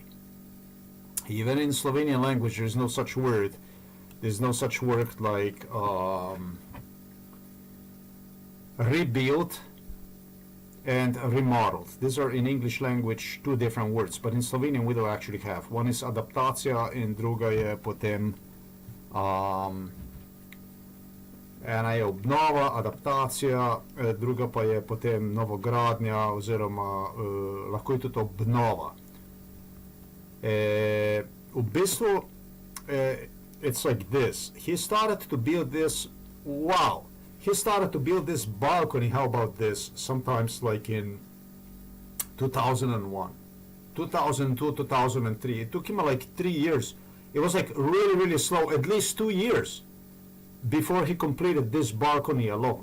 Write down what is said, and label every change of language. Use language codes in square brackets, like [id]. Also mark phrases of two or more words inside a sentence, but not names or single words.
[en] Even in Slovenian language, there's no such word. There's no such word like rebuilt and remodeled. These are in English language two different words, but in Slovenian we don't actually have. One is [sl] adaptacija in druga je potem ena je obnova, adaptacija, druga pa je potem novogradnja oziroma lahko je tudi obnova. V bistvu [en] it's like this. He started to build this, wow, he started to build this balcony, how about this, sometimes like in 2001, 2002, 2003. It took him like 3 years. It was like really, really slow, at least 2 years before he completed this balcony alone.